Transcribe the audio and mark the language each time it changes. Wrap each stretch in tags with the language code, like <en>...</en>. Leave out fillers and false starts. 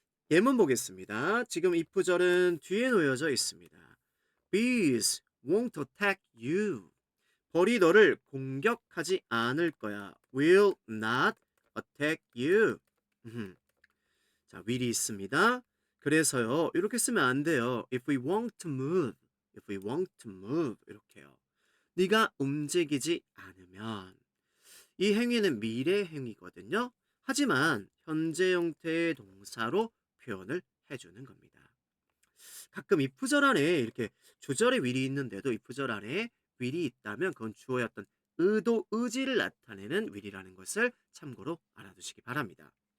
<ko>예문 보겠습니다. 지금 if절은 뒤에 놓여져 있습니다.</ko> <en>Bees won't attack you.</en> <ko>벌이 너를 공격하지 않을 거야.</ko> <en>Will not attack you.</en> <ko>자, will이 있습니다. 그래서요, 이렇게 쓰면 안 돼요.</ko> <en>If we want to move, if we want to move</en> <ko>이렇게요. 네가 움직이지 않으면 이 행위는 미래 행위거든요. 하지만 현재 형태의 동사로 표현을 해주는 겁니다. 가끔 if절 안에 이렇게 주절에 will이 있는데도 if절 안에 will이 있다면 그건 주어의 어떤 의도, 의지를 나타내는 will이라는 것을 참고로 알아두시기 바랍니다.</ko>